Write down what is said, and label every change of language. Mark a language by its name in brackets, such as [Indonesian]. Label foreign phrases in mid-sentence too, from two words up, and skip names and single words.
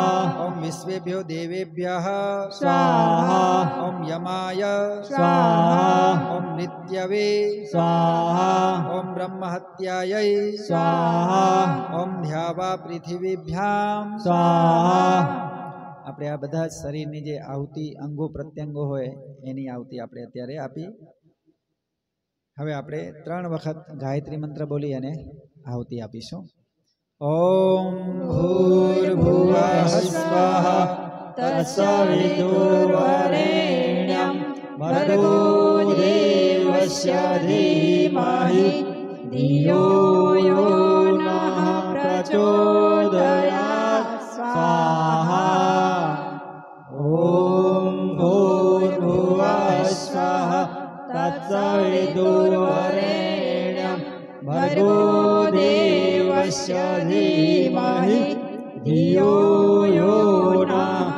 [Sanskrit] ओम विश्वेभ्यो देवेभ्यः स्वाहा ओम यमाय स्वाहा ओम नित्यवे स्वाहा ओम ब्रह्महत्यायै स्वाहा ओम ध्यावा पृथ्वीभ्याम स्वाहा [Gujarati] આપણે આ બધા જ શરીરની જે આવતી અંગો પ્રત્યંગો હોય એની આવતી આપણે અત્યારે આપી. હવે આપણે 3 વખત ગાયત્રી મંત્ર બોલી અને આવતી આપીશું. [Sanskrit] ओम भूर्भुवः स्वः तत्सवितुर्वरेण्यं भर्गो देवस्य धीमहि धियो यो नः प्रचोदयात् स्वाहा ॐ भूर्भुवः स्वः तत्सवितुर्वरेण्यं भर्गो देवस्य धीमहि धियो यो नः